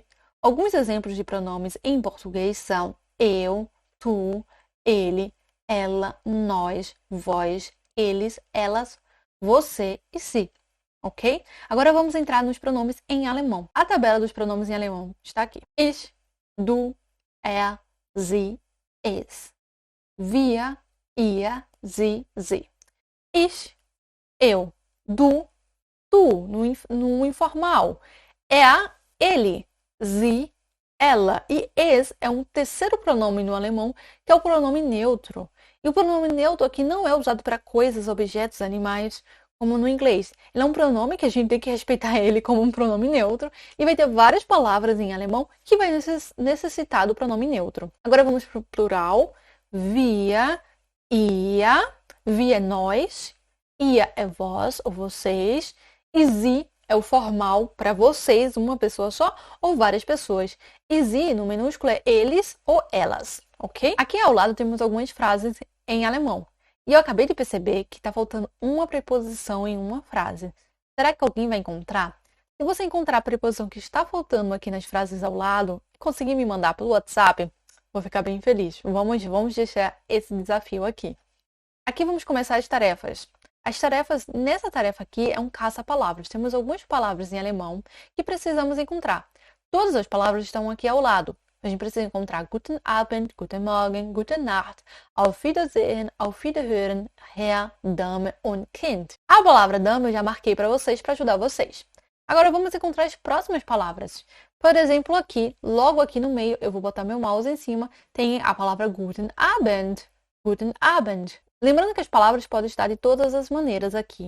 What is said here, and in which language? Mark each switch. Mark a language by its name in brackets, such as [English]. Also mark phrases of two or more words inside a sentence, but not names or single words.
[Portuguese] Alguns exemplos de pronomes em português são eu, tu, ele, ela, nós, vós, eles, elas, você e si. Ok? Agora vamos entrar nos pronomes em alemão. A tabela dos pronomes em alemão está aqui. [German] Ich, du, er, sie, es. Wir, ihr, sie, sie. Ich, eu. Du, [Portuguese] tu, no informal. [German] Er, ele. Sie, ela. [Portuguese] E es é um terceiro pronome no alemão, que é o pronome neutro. E o pronome neutro aqui não é usado para coisas, objetos, animais, como no inglês. Ele é um pronome que a gente tem que respeitar ele como um pronome neutro. E vai ter várias palavras em alemão que vai necessitar do pronome neutro. Agora vamos para o plural. [German] Wir, ihr, wir [Portuguese] é nós, ihr é vós ou vocês, e sie é o formal para vocês, uma pessoa só ou várias pessoas. E sie no minúsculo é eles ou elas, ok? Aqui ao lado temos algumas frases em alemão. E eu acabei de perceber que está faltando uma preposição em uma frase. Será que alguém vai encontrar? Se você encontrar a preposição que está faltando aqui nas frases ao lado, e conseguir me mandar pelo WhatsApp, vou ficar bem feliz. Vamos deixar esse desafio aqui. Aqui vamos começar as tarefas. As tarefas, nessa tarefa aqui, é um caça-palavras. Temos algumas palavras em alemão que precisamos encontrar. Todas as palavras estão aqui ao lado. A gente precisa encontrar [German] Guten Abend, Guten Morgen, Gute Nacht, Auf Wiedersehen, Auf Wiederhören, Herr, Dame und Kind. [Portuguese] A palavra dame eu já marquei para vocês, para ajudar vocês. Agora vamos encontrar as próximas palavras. Por exemplo, aqui, logo aqui no meio, eu vou botar meu mouse em cima, tem a palavra [German] Guten Abend. Guten Abend. [Portuguese] Lembrando que as palavras podem estar de todas as maneiras aqui.